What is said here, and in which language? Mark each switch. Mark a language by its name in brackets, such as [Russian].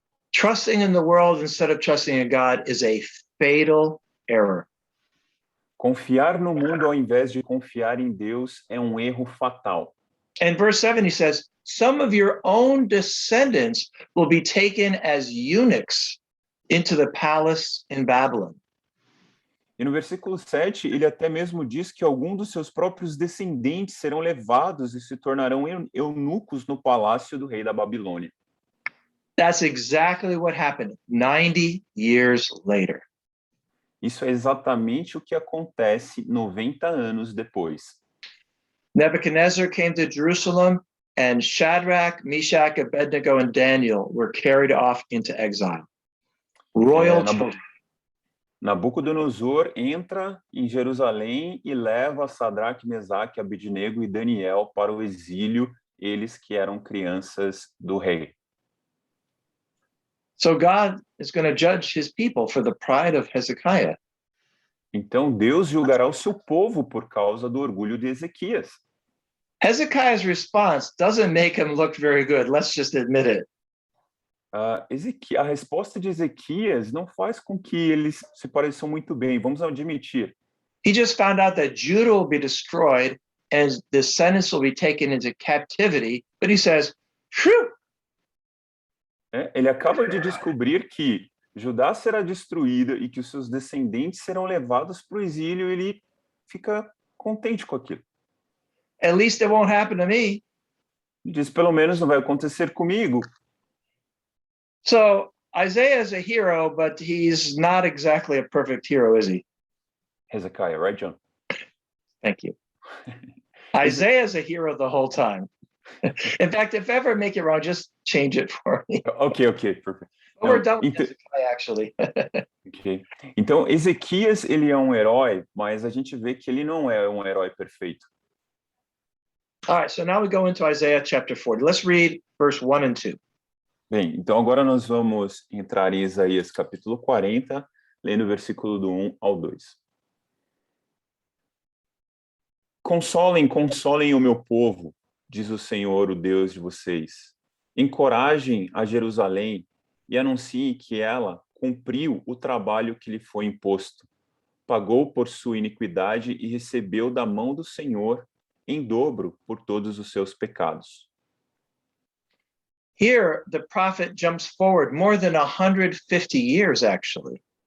[English] Trusting in the world instead of trusting in God is a fatal error. [Portuguese] Confiar no mundo ao invés de confiar em Deus é um erro fatal. [English] And verse 7, he says, some of your own descendants will be taken as eunuchs into the palace in Babylon. [Portuguese] E no versículo 7, ele até mesmo diz que algum dos seus próprios descendentes serão levados e se tornarão eunucos no palácio do rei da Babilônia. [English] That's exactly what happened 90 years later. [Portuguese] Isso é exatamente o que acontece 90 anos depois. [English] Nebuchadnezzar came to Jerusalem, and Shadrach, Meshach, Abednego, and Daniel were carried off into exile. Royal children. [Portuguese] Nabucodonosor entra em Jerusalém e leva Sadraque, Mesaque, Abednego e Daniel para o exílio, eles que eram crianças do rei. [English] So God is going to judge his people for the pride of Hezekiah. [Portuguese] Então Deus julgará o seu povo por causa do orgulho de Ezequias. [English] Hezekiah's response doesn't make him look very good. Let's just admit it. [Portuguese] A resposta de Ezequias não faz com que eles se pareçam muito bem, vamos admitir. [English] He just found out that Judah will be destroyed and descendants will be taken into captivity. But he says, phew. [Portuguese] Ele acaba de descobrir que Judá será destruída e que os seus descendentes serão levados para o exílio, e ele fica contente com aquilo. [English] At least it won't happen to me. [Portuguese] Ele diz, pelo menos não vai acontecer comigo. [English] So Isaiah is a hero, but he's not exactly a perfect hero, is he? Hezekiah, right, John? Thank you. Isaiah is a hero the whole time. In fact, if I ever make it wrong, just change it for me. [Portuguese] Ok, perfeito. [English] But we're done with Hezekiah, actually. Okay. [Portuguese] Então, Ezequias, ele é um herói, mas a gente vê que ele não é um herói perfeito. [English] All right, so now we go into Isaiah chapter 40. Let's read verse 1 and 2. [Portuguese] Bem, então agora nós vamos entrar em Isaías capítulo 40, lendo o versículo do 1 ao 2. Consolem, consolem o meu povo, diz o Senhor, o Deus de vocês. Encorajem a Jerusalém e anunciem que ela cumpriu o trabalho que lhe foi imposto. Pagou por sua iniquidade e recebeu da mão do Senhor em dobro por todos os seus pecados. [English] Here, the prophet jumps forward more than 150 years, actually.